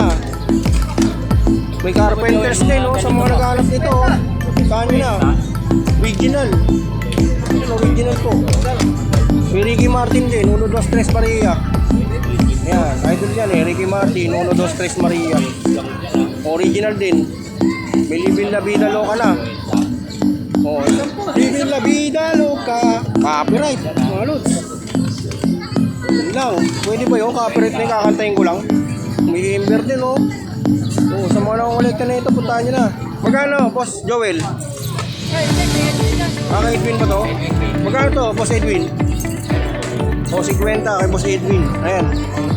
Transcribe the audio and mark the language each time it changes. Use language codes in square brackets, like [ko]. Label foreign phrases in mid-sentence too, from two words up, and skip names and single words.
[tl] May carpenters din oh, sa mga nag-alap nito oh. Kano na? Original. Yan, original po. May Ricky Martin din, 1, 2, 3 Maria. Yan, idol yan eh, Ricky Martin, 1, 2, 3 Maria. Original din. May Libil La Vida Loca na. Oh, Libil La Vida Loca. Copyright, mga lods. Yun lang, pwede ba yun? Copyright na yung kakantayin ko lang. May Ember din oh. Oh, sa mga nakakolekta na ito, puntahan nyo na. Magkano, Boss Joel? Kay Edwin ba to? Magkano to, Boss Edwin? O, 50 kay Boss Edwin. Ayan.